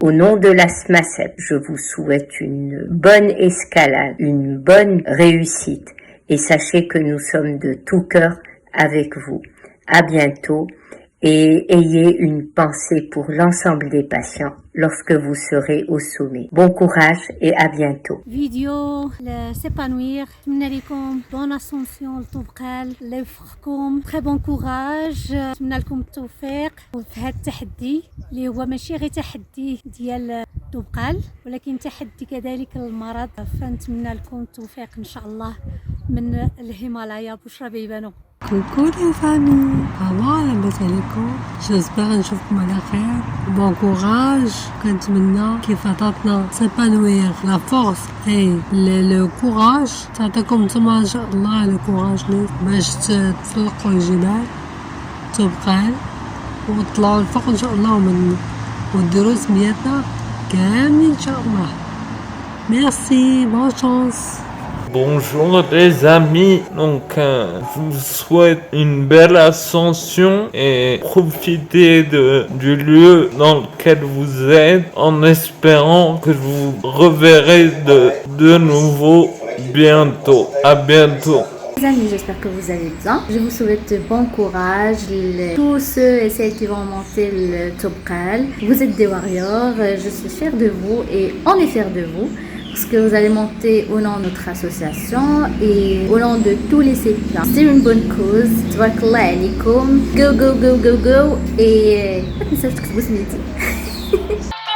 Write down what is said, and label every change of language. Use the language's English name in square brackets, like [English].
[French] Au nom de la SMACEP, je vous souhaite une bonne escalade, une bonne réussite. Et sachez que nous sommes de tout cœur avec vous. À bientôt et ayez une pensée pour l'ensemble des patients lorsque vous serez au sommet. Bon courage et à bientôt. [Arabic] فيديو لسيبانوير نتمنى لكم [French] بون اسونسيون [Arabic] لطوبقال الله يوفقكم [French] تري بون كوراج [Arabic] نتمنى لكم التوفيق في هذا التحدي اللي هو ماشي غير تحدي ديال طوبقال ولكن تحدي كذلك المرض فنتمنى لكم التوفيق ان شاء الله من الهيمالايا بشرى بيبانو. [French] Coucou les familles, comment [Arabic] لاباس عليكم؟ [French] j'espère [Arabic] نشوفكم على خير. [French] bon courage. [Arabic] كنتمنى كيف عطاتنا سيبانوير [French] لا فورس اي لو كوراج [Arabic] تعطيكم نتوما ان شاء الله [French] لو كوراج [Arabic] باش تسلقوا الجبال تبقال وتطلعوا الفوق ان شاء الله وديروا سميتنا كاملين ان شاء الله. [French] merci, bonne chance. Bonjour les amis, donc je vous souhaite une belle ascension et profitez du lieu dans lequel vous êtes en espérant que je vous reverrai de nouveau bientôt. À bientôt. Les amis, j'espère que vous allez bien. Je vous souhaite bon courage. Tous ceux et celles qui vont monter le Tobqal, vous êtes des warriors. Je suis fière de vous et on est fiers de vous. Parce que vous allez monter au nom de notre association et au nom de tous les sépiens. C'est une bonne cause. [Arabic] Tabarakallah alaikum. [French] Go, go, go, go, go. [Arabic] Et ما تنساوش تكتبوا سميتي.